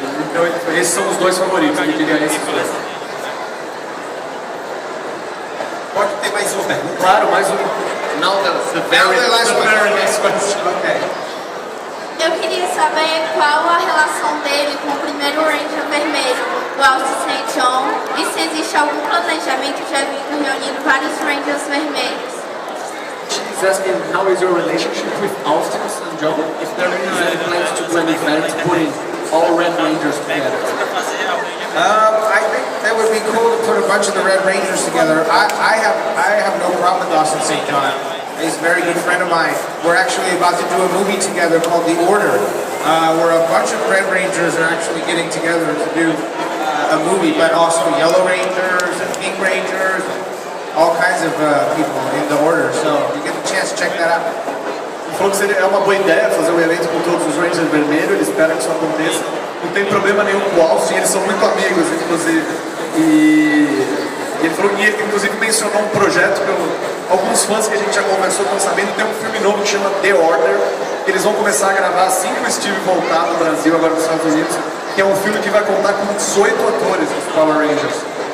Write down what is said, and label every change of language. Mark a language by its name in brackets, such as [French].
[Portuguese] Então esses são os dois favoritos, ele queria esses dois. Pode ter mais uma pergunta? Claro, mais um. [English] Now the very next question. Okay. [Portuguese] Eu queria saber qual a relação dele com o primeiro Ranger vermelho, o Austin St. John, e se existe algum planejamento de evento reunindo vários Rangers vermelhos. [English] She's asking how is your relationship with Austin St. John? If there is any plans to do an event putting all Red Rangers together. I think that would be cool to put a bunch of the Red Rangers together. I have no problem with Austin St. John. He's a very good friend of mine. We're actually about to do a movie together called The Order, where a bunch of Red Rangers are actually getting together to do a movie, but also Yellow Rangers and Pink Rangers, all kinds of people in The Order. So if you get the chance, check that out. [Portuguese] Ele falou que é uma boa ideia fazer um evento com todos os Rangers vermelhos, ele espera que isso aconteça. Não tem problema nenhum com o Austin, eles são muito amigos, inclusive. E ele falou, e ele inclusive mencionou um projeto que alguns fãs que a gente já conversou estão sabendo, tem um filme novo que chama The Order, que eles vão começar a gravar assim que o Steve voltar do Brasil, agora dos Estados Unidos, que é um filme que vai contar com 18 atores dos Power Rangers.